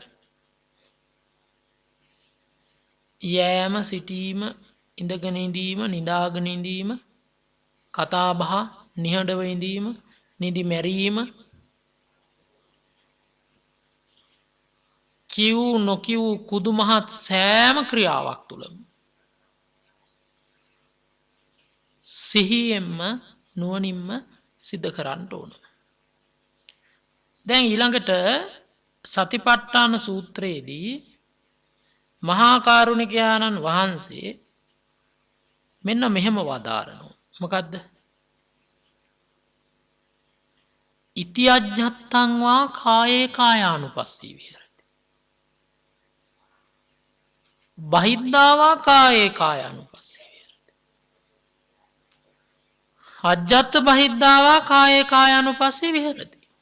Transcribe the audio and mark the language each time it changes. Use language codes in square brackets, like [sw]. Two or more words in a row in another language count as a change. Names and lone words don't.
[si] යෑම සිටීම ඉඳගෙන ඉඳීම නිදාගෙන ඉඳීම කතා බහ නිහඬව ඉඳීම නිදි මැරීම කිව් නොකිව් කුදු මහත් සෑම ක්‍රියාවක් තුළම සිහියෙන්ම නුවණින්ම සිද්ධ කරන්න ඕන. දැන් ඊළඟට සතිපට්ඨාන සූත්‍රයේදී මහා කරුණිකයාණන් වහන්සේ මෙන්න මෙහෙම වදාරනවා. මොකද්ද? [pi] ඉති අජ්ජත්තං වා කායේ කායානුපස්සී විහෙරති. බහිද්ධා වා කායේ කායානුපස්සී විහෙරති. අජ්ජත් බහිද්ධා වා කායේ කායානුපස්සී විහෙරති.